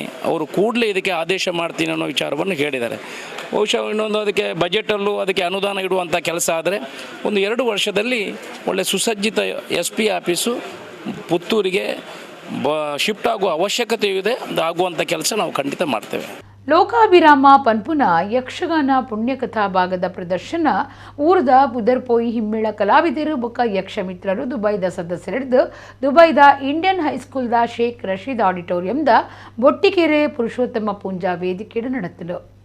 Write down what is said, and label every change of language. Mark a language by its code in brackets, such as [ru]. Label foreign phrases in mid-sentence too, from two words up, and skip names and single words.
[kn] ಅವರು ಕೂಡಲೇ ಇದಕ್ಕೆ ಆದೇಶ ಮಾಡ್ತೀನಿ ಅನ್ನೋ ವಿಚಾರವನ್ನು ಹೇಳಿದ್ದಾರೆ. ಬಹುಶಃ ಇನ್ನೊಂದು ಅದಕ್ಕೆ ಬಜೆಟಲ್ಲೂ ಅದಕ್ಕೆ ಅನುದಾನ ಇಡುವಂಥ ಕೆಲಸ ಆದರೆ ಒಂದು 2 ವರ್ಷದಲ್ಲಿ ಒಳ್ಳೆ ಸುಸಜ್ಜಿತ [en] SP office [kn] ಪುತ್ತೂರಿಗೆ ಶಿಫ್ಟ್ ಆಗುವ ಅವಶ್ಯಕತೆ ಇದೆ. ಆಗುವಂಥ ಕೆಲಸ ನಾವು ಖಂಡಿತ ಮಾಡ್ತೇವೆ. [tcy] ಲೋಕಾಭಿರಾಮ ಪನ್ಪುನ ಯಕ್ಷಗಾನ ಪುಣ್ಯಕಥಾ ಭಾಗದ ಪ್ರದರ್ಶನ ಊರದ ಪುದರ್ಪೋಯಿ ಹಿಮ್ಮೇಳ ಕಲಾವಿದರು ಬೊಕ್ಕ ಯಕ್ಷ ಮಿತ್ರರು ದುಬೈದ ಸದಸ್ಯರಿದ್ದು ದುಬೈದ ಇಂಡಿಯನ್ ಹೈಸ್ಕೂಲ್ದ ಶೇಖ್ ರಶೀದ್ ಆಡಿಟೋರಿಯಂದ ಬೊಟ್ಟಿಕೆರೆ ಪುರುಷೋತ್ತಮ ಪೂಂಜಾ ವೇದಿಕೆಡು ನಡೆತ್ತಲು.